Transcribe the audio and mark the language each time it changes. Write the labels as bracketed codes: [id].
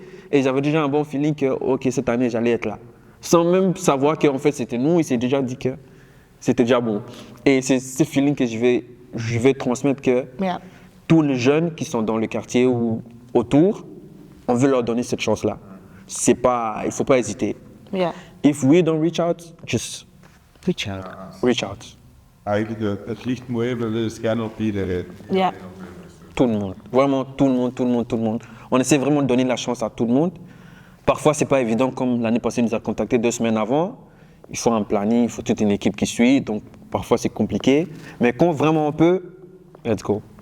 [fr] Et j'avais déjà un bon feeling que, ok, cette année, j'allais être là. Sans même savoir qu'en fait c'était nous, il s'est déjà dit que c'était déjà bon. Et c'est ce feeling que je vais transmettre que tous les jeunes qui sont dans le quartier ou autour, on veut leur donner cette chance-là. Il ne faut pas hésiter. [en] If we don't reach out, just reach out. [nl] Eigenlijk het ligt mooi, we willen schijnen op iedereen. Ja. [fr] Tout le monde, vraiment tout le monde. On essaie vraiment de donner la chance à tout le monde. Parfois, ce n'est pas évident, comme l'année passée, il nous a contactés 2 semaines avant. Il faut un planning, il faut toute une équipe qui suit, donc parfois c'est compliqué. Mais quand vraiment on peut, [en] let's go.